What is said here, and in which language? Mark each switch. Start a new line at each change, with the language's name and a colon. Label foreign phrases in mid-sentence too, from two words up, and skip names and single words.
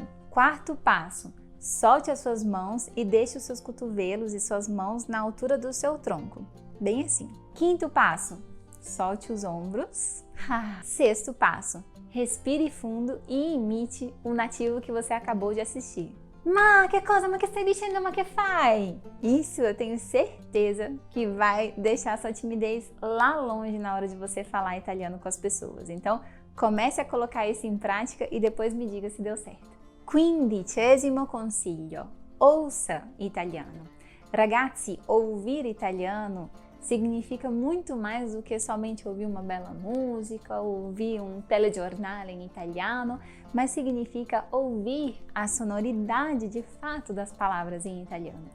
Portuguese: Quarto passo, solte as suas mãos e deixe os seus cotovelos e suas mãos na altura do seu tronco, bem assim. Quinto passo, solte os ombros. Sexto passo, respire fundo e imite o nativo que você acabou de assistir.
Italian: Ma che stai dicendo, ma che fai?
Portuguese: Isso eu tenho certeza que vai deixar sua timidez lá longe na hora de você falar italiano com as pessoas. Então, comece a colocar isso em prática e depois me diga se deu certo. 15º consiglio, ouça italiano. Ragazzi, ouvir italiano significa muito mais do que somente ouvir uma bela música, ouvir um telejornale em italiano, mas significa ouvir a sonoridade de fato das palavras em italiano.